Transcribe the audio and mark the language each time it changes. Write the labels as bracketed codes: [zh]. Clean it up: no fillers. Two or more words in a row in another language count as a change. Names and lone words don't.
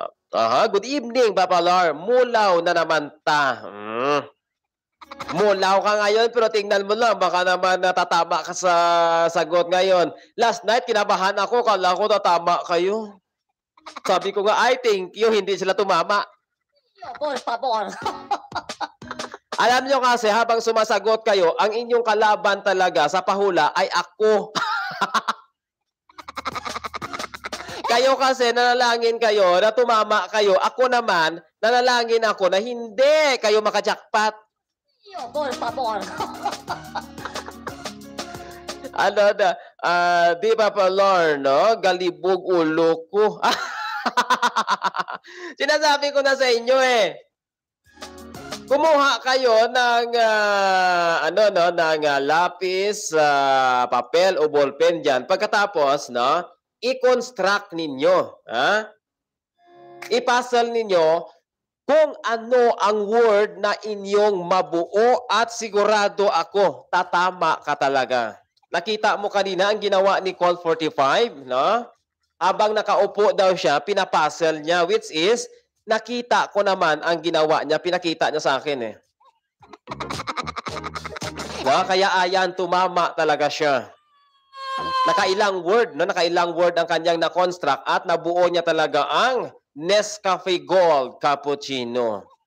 [en] Aha, good evening, Papa Lar. [hil] Mulaw na naman ta. [tl] Mulaw ka ngayon, pero tingnan mo lang, baka naman natatama ka sa sagot ngayon. [en] Last night, [tl] kinabahan ako, kala ko tatama kayo. Sabi ko nga, [en] I thank you, [tl] hindi sila tumama. [es] Por favor. [tl] Alam nyo kasi, habang sumasagot kayo, ang inyong kalaban talaga sa pahula ay ako. Kayo kasi, nanalangin kayo na tumama kayo. Ako naman, nanalangin ako na hindi kayo makajakpat. [es] Por favor. [tl] Ano na, di ba pa, Lord, no? [hil] Galibog ulo ko. [tl] Sinasabi ko na sa inyo eh. Kumuha kayo ng lapis, papel o ballpen diyan. Pagkatapos, no, i-construct ninyo, ha? I-puzzle ninyo kung ano ang word na inyong mabuo at sigurado ako, tatama ka talaga. Nakita mo kanina ang ginawa ni Call 45, no? Habang nakaupo daw siya, pinapuzzle niya, [en] which is, [tl] nakita ko naman ang ginawa niya, pinakita niya sa akin eh. No? Kaya ayan, tumama talaga siya. Nakailang word, no? Nakailang word ang kanyang na-construct at nabuo niya talaga ang Nescafe Gold Cappuccino.